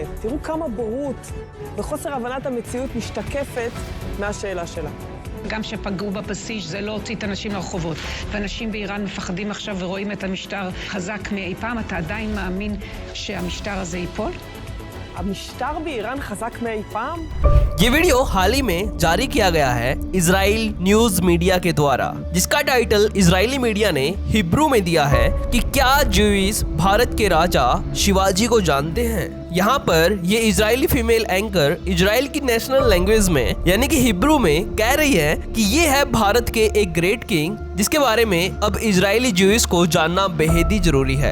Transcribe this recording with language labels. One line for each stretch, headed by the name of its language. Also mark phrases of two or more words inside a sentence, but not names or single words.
Hebrew: תראו כמה בורות וחוסר הבנת המציאות משתקפת מהשאלה שלה. גם שפגעו בפסיש זה לא הוציא את אנשים לרחובות. ואנשים באיראן מפחדים עכשיו ורואים את המשטר חזק מאי פעם. אתה עדיין מאמין שהמשטר הזה ייפול? המשטר באיראן חזק מאי פעם?
Hindi: ये वीडियो हाल ही में जारी किया गया है इजराइल
English: news media
Hindi: के द्वारा, जिसका टाइटल इजरायली मीडिया ने हिब्रू में दिया है कि क्या ज्यूइश भारत के राजा शिवाजी को जानते हैं। यहाँ पर ये इजरायली
English: female anchor
Hindi: इजराइल की
English: national language
Hindi: में यानी कि हिब्रू में कह रही है कि ये है भारत के एक
English: great king,
Hindi: जिसके बारे में अब इजरायली ज्यूइश को जानना बेहद ही जरूरी है।